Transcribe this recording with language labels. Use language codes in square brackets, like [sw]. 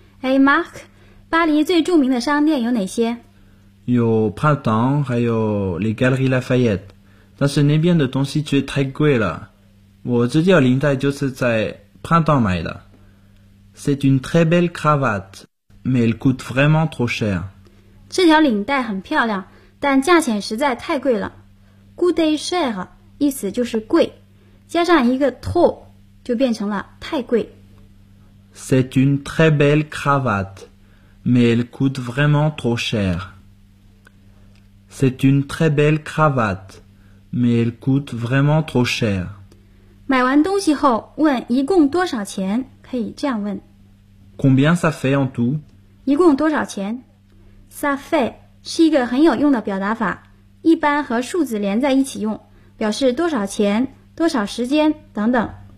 [zh] Hey Marc, 巴黎最著名的商店有哪些？有 Printemps, 还有 les Galeries Lafayette, 但是那边的东西却太贵了。我这条领带就是在 Printemps 买的。 [fr] C'est une très belle cravate, mais elle coûte vraiment trop cher. [zh] 这条领带很漂亮，但价钱实在太贵了。 [fr] Coûte cher, [zh] 意思就是贵，加上一个 trop, 就变成了太贵。 [fr] C'est une très belle cravate, mais elle coûte vraiment trop cher. C'est une très belle cravate, mais elle coûte vraiment trop cher. [zh] 买完东西后问一共多少钱，可以这样问 [fr] Combien ça fait en tout? [zh] 一共多少钱？ Ça fait 是一个很有用的表达法，一般和数字连在一起用，表示多少钱、多少时间等等。